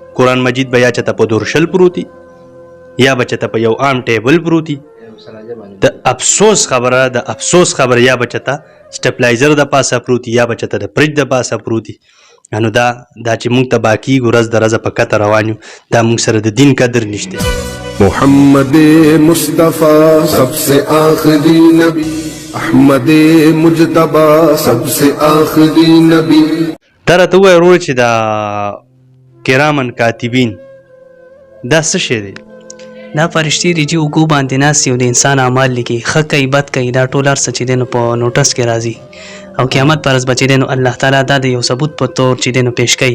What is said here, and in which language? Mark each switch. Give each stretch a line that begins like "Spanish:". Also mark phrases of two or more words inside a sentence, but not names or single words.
Pashto: قرآن مجید به یا چېته په دورشل پروتي یا به چېته په یو عام ټیبل پروتي. د افسوس خبره یا به چېته سټپلایزر د پاسه پروتي یا به چېته د فریج د پاسه پروتي. نو دا چې مونږ تباه کېږو ورځ د ورځه په کته روان یو، دا مونږ سره د دین قدر نشته.
Urdu: محمد مصطفیٰ سب سے آخری نبی، احمد مجتبی سب سے آخری نبی.
Pashto: دا راته ووایه ورور چې دا کرامن کاتبین دا څه شی دی؟ دا فرشتي دي چې اوږو باندې ناست او د انسان اعمال لیکي، ښه کوي بد کوي، دا ټول هر څه چې دی نو په نوټس کې راځي او قیامت پر ورځ به چې دی نو الله تعالی دا د یو ثبوت په طور چې دی نو پیش کوي.